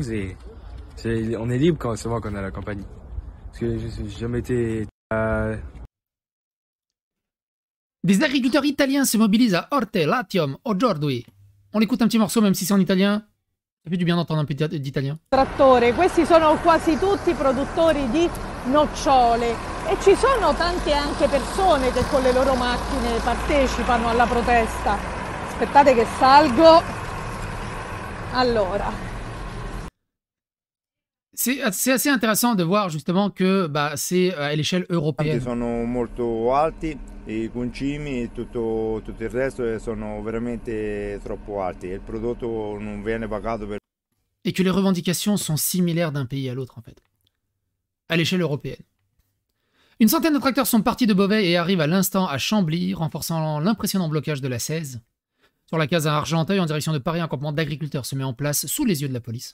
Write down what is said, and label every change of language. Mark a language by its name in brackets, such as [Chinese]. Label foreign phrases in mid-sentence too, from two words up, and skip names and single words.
[French] On est libre souvent quand on est à la campagne. Parce que j'ai jamais été... Des agriculteurs italiens se mobilisent à Orte Latium aujourd'hui. On écoute un petit morceau même si c'est en italien. Ça fait du bien d'entendre un peu d'italien. [Italian] Trattore, questi sono quasi tutti produttori di nocciole e ci sono tante anche persone che con le loro macchine partecipano alla protesta. Aspettate che salgo. Allora. [French] C'est assez intéressant de voir justement que c'est à l'échelle européenne. [Italian] Sono molto alti, i concimi e tutto il resto sono veramente troppo alti. Il prodotto non viene pagato per... [French] Et que les revendications sont similaires d'un pays à l'autre en fait. À l'échelle européenne. Une centaine de tracteurs sont partis de Beauvais et arrivent à l'instant à Chambly, renforçant l'impressionnant blocage de la 16. Sur la case à Argenteuil, en direction de Paris, un campement d'agriculteurs se met en place sous les yeux de la police.